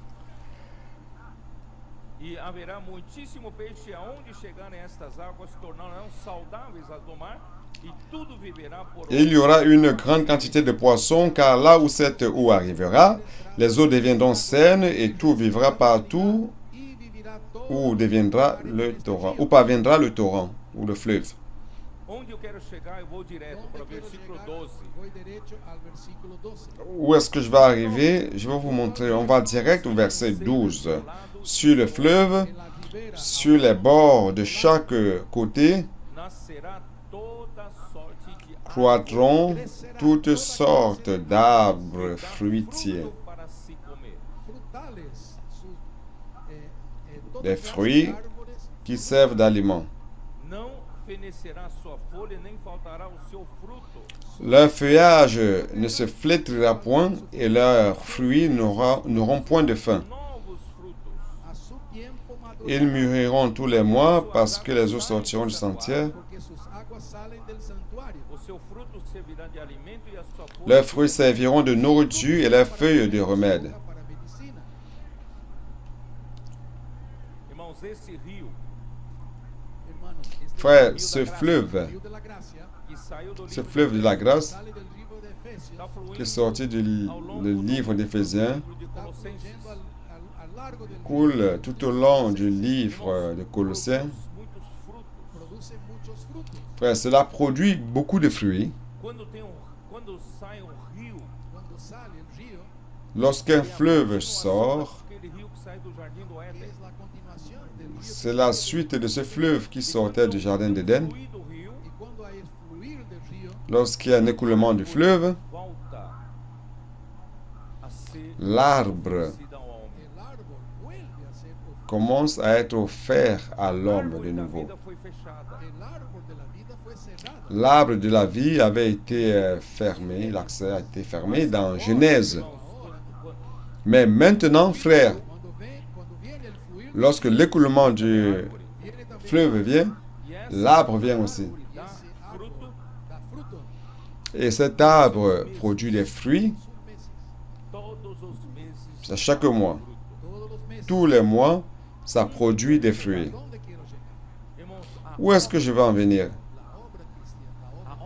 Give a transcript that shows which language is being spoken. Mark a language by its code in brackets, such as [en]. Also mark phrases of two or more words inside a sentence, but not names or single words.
[pt] E haverá muitíssimo peixe aonde chegarem estas águas, tornarão saudáveis as do mar, e tudo viverá por [fr] Et il y aura une grande quantité de poissons, car là où cette eau arrivera, les eaux deviendront saines et tout vivra partout [es] Y vivirá todo [fr] où deviendra le torrent, où parviendra le torrent ou le fleuve. [pt] Onde eu quero chegar, eu vou direto para o [es] donde quiero versículo llegar, 12. voy derecho al versículo 12. [fr] Où est-ce que je vais arriver? Je vais vous montrer. On va direct au verset 12. Sur le fleuve, [es] En la ribera [fr] sur les bords de chaque côté, [pt] Nascerá toda sorte de [fr] croîtront toutes sortes d'arbres fruitiers. [pt] fruto para se comer. [es] frutales, toda [fr] Des [es] clase [fr] fruits [es] de árboles, [fr] qui servent d'aliment. [pt] Não fenecerá sua folha, nem faltará o seu fruto. [fr] Leur feuillage ne se flétrira point et leurs fruits n'auront point de faim. [pt] Novos frutos. [es] a su tiempo [fr] Ils [es] madurarán, [fr] mûriront tous les mois parce que les eaux sortiront du sentier. [es] porque sus aguas salen del santuario. [pt] O seu fruto servirá de alimento e a sua folha [fr] Leurs fruits serviront de nourriture et leurs feuilles de remède. [pt] Para medicina. Irmãos, esse rio [es] Hermanos, este [fr] Frère, [pt] rio [fr] ce [pt] da graça, [fr] fleuve, [es] río de la gracia [pt] que saiu do [fr] ce [pt] livro [fr] fleuve de la grâce, [es] sale del libro de Efesios, [pt] está fluindo [fr] qui est sorti du le livre d'Éphésiens, [pt] do livro de está Colossenses. [es] fluyendo al largo del [fr] coule tout au long du livre de Colossiens. [pt] Muitos frutos. [es] produce muchos frutos. [fr] Frère, cela produit beaucoup de fruits. [pt] Quando sai rio, [es] Cuando sale el río, [fr] Lorsqu'un fleuve sort, [pt] aquele rio que sai do jardim do [es] que Éden, es la continuación del río, [fr] c'est la suite de ce fleuve qui sortait du jardin d'Éden. [pt] fluir do rio, [es] y cuando hay fluir del río, [fr] Lorsqu'il y a un écoulement du fleuve, [pt] volta a ser [fr] l'arbre [pt] oferecido ao homem. [es] el árbol vuelve a ser ofrecido. [fr] commence à être offert à l'homme de [pt] Árvore da [fr] nouveau. [pt] vida foi fechada. [es] El árbol de la vida fue cerrado. [fr] L'arbre de la vie avait été fermé, l'accès a été fermé dans Genèse. [pt] Irmãos, quando- [fr] Mais maintenant, frère, [es] Cuando viene el fluir, [fr] lorsque l'écoulement du [es] viene también [fr] fleuve vient, [pt] e essa [fr] l'arbre vient aussi. [pt] árvore dá [es] ese árbol fruto da fruto [fr] Et cet arbre produit des fruits [es] sus meses. [pt] todos os meses. [fr] à chaque mois. [es] Fruto. Todos los meses. [fr] Tous les mois, ça produit des fruits. [es] ¿Dónde quiero llegar? [pt] Irmãos, [fr] Où est-ce que je vais en venir? [es] La obra cristiana, la obra